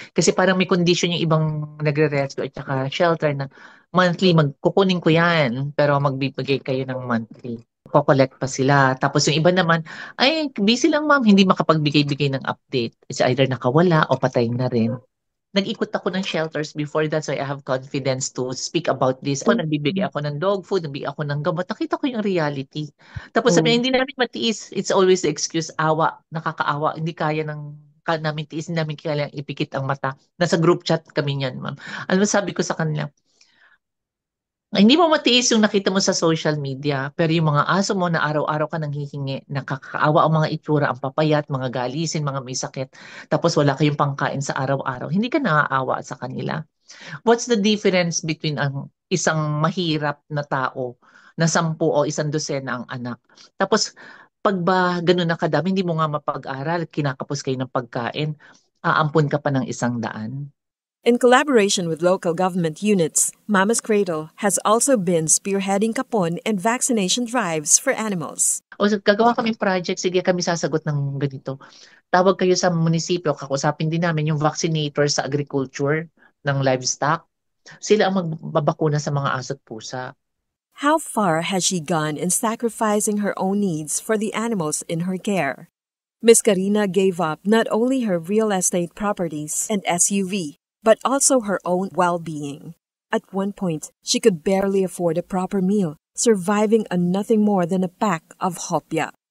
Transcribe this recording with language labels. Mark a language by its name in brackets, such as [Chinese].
[Filipino] Kasi parang may condition yung ibang nagre-rescue at saka shelter na monthly, magkukunin ko yan, pero magbibigay kayo ng monthly. Ko-collect pa sila. Tapos yung iba naman, ay, busy lang ma'am, hindi makapagbigay-bigay ng update. [English] It's either [Filipino] nakawala o patay na rin. Nag-ikot ako ng shelters [English] before that, so I have confidence to speak about this. [Filipino] Ako, nagbibigay ako ng dog food, nagbibigay ako ng gamot. Nakita ko yung reality. Tapos sabi, hindi namin matiis. [English] It's always the excuse, [Filipino] awa, nakakaawa. Hindi kaya namin tiis, hindi namin kaya ipikit ang mata. Nasa group chat kami niyan, ma'am. Ano sabi ko sa kanila? Hindi mo matiis yung nakita mo sa social media, pero yung mga aso mo na araw-araw ka nang hihingi, nakakaawa ang mga itsura, ang papayat, mga galisin, mga may sakit, tapos wala kayong pangkain sa araw-araw, hindi ka naaawa sa kanila. [English] What's the difference between [Filipino] ang isang mahirap na tao na 10 o 100 ang anak? Tapos, pag ba ganun na kadami, hindi mo nga mapag-aral, kinakapos kayo ng pagkain, aampun ka pa ng 100. [English] In collaboration with local government units, Mama's Cradle has also been spearheading kapon and vaccination drives for animals. [Filipino] O gagawa kaming project, sige kami sasagot ng ganito. Tawag kayo sa munisipyo, kakusapin din namin yung vaccinator sa agriculture ng livestock. Sila ang magbabakuna sa mga aso at pusa. [English] How far has she gone in sacrificing her own needs for the animals in her care? Miss Karina gave up not only her real estate properties and SUV, but also her own well-being. At one point, she could barely afford a proper meal, surviving on nothing more than a pack of hopya.